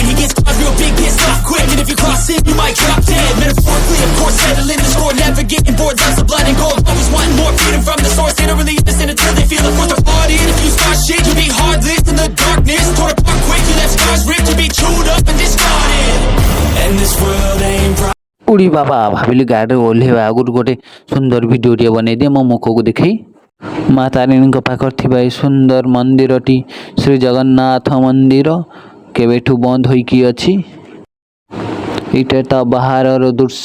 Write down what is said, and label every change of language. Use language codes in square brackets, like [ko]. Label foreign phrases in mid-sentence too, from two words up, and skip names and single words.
[en] And he gets caught real big, pissed off quick. And if you cross him, you might drop dead. Metaphorically, of course, settling the score, never getting bored. Loves of blood and gold, always wanting more freedom from the source. They don't really listen until they feel the force of party. And if you start shit, you'll be heartless in the darkness. Torn apart quick, you left scars ripped. You'll be chewed up and discarded. And this world ain't right. [or] ଉଡ଼ି ବାବା, ଭାବିଲି ଗାଡ଼ିରେ ଓହ୍ଲେଇବା ଆଗରୁ ଗୋଟେ ସୁନ୍ଦର ଭିଡ଼ିଓଟିଏ ବନେଇଦିଏ ମୋ ମୁଖକୁ ଦେଖାଇ। ମା ତାରିଣୀଙ୍କ ପାଖରେ ଥିବା ଏହି ସୁନ୍ଦର ମନ୍ଦିରଟି ଶ୍ରୀ ଜଗନ୍ନାଥ ମନ୍ଦିର କେବେଠୁ ବନ୍ଦ ହୋଇକି ଅଛି। ଏଇଟା ତ ବାହାରର ଦୃଶ୍ୟ।